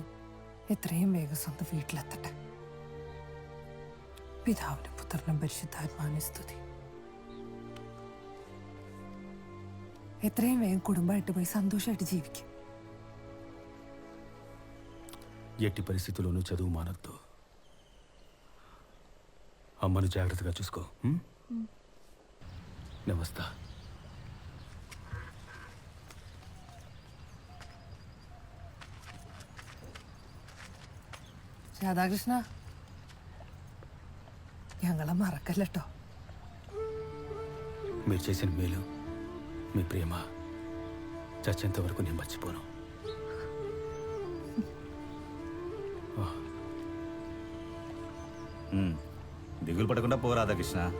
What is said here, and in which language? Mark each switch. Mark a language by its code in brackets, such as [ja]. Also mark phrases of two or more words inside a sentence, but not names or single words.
[ml] എത്രയും വേഗം സ്വന്തം വീട്ടിലെത്തട്ടെ. പിതാവിനും പുത്രനും പരിശുദ്ധാത്മാവിനും സ്തുതി. എത്രയും വേഗം കുടുംബമായിട്ട് പോയി സന്തോഷമായിട്ട് ജീവിക്കും. [te] ఎట్టి పరిస్థితుల్లోనూ చదువు మానద్దు. అమ్మను జాగ్రత్తగా చూసుకో. నమస్తా. [ml] രാധാകൃഷ്ണ, ഞങ്ങളെ മറക്കല്ലോ. [te] మీరు చేసిన మేలు, మీ ప్రేమ చచ్చేంత వరకు నేను మర్చిపోను. దిగులు పడకుండా పో రాధాకృష్ణ.